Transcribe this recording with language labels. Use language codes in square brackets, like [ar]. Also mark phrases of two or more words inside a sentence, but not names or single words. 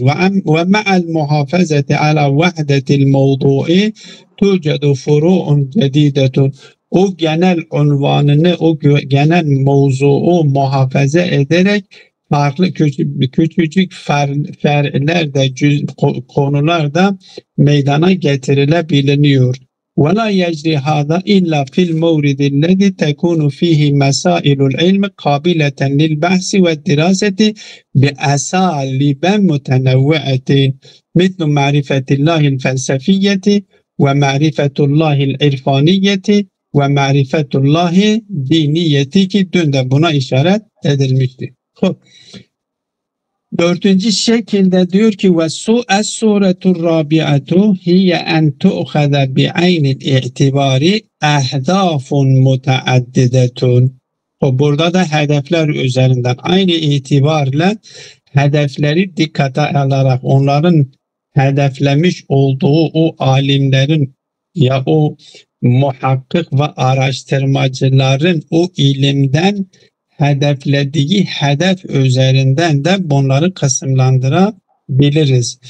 [ar] ومع المحافظة على وحدة الموضوع توجد فروع جديدة. [tr] O genel unvanını, o genel mevzuu muhafaza ederek farklı küçücük fer'ler de konular da meydana getirilebiliyor. [ar] وَلَا يَجْرِ هَذَا إِلَّا فِي الْمَوْرِدِ الَّذِي تَكُونُ فِيهِ مَسَائِلُ الْعِلْمِ قَابِلَةً لِلْبَحْثِ وَالدِّرَاسَةِ بِأَسَالِيبٍ مُتَنَوِّعَةٍ مِثْلُ مَعْرِفَةِ اللّٰهِ الْفَلْسَفِيَّةِ وَمَعْرِفَةُ اللّٰهِ الْإِرْفَانِيَّةِ وَمَعْرِفَةُ اللّٰهِ دِينِيَّةِ [tr] ki dün de buna işaret edilmişti. Dördüncü şekilde diyor ki [ar] والصورة الرابعة هي أن تؤخذ بعين الاعتبار أهداف متعددة. [tr] Burada da hedefler üzerinden aynı itibarla hedefleri dikkate alarak onların hedeflemiş olduğu o alimlerin ya o muhakkik ve araştırmacıların o ilimden hedeflediği hedef üzerinden de bunları kısımlandırabiliriz.